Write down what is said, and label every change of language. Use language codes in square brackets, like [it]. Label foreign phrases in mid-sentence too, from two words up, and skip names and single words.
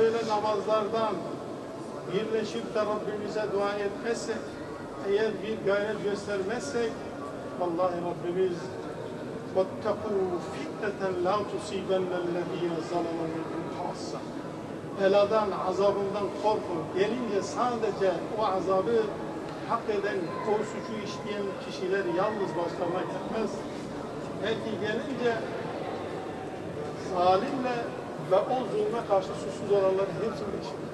[tr] namazlardan birleşip de Rabbimize dua etmezsek, eğer bir gayret göstermezsek, vallahi Rabbimiz [ar] وَاتَّقُوا فِتْنَةً لَا تُصِيبَنَّ الَّذ۪ينَ ظَلَمُوا مِنْكُمْ خَاصَّةً. [tr] Beladan, azabından korkun. Gelince sadece o azabı hak eden, o suçu işleyen kişiler yalnız başlarına gelmez. Belki gelince zalimle ve o zulme karşı suçsuz olanların hepsini işler.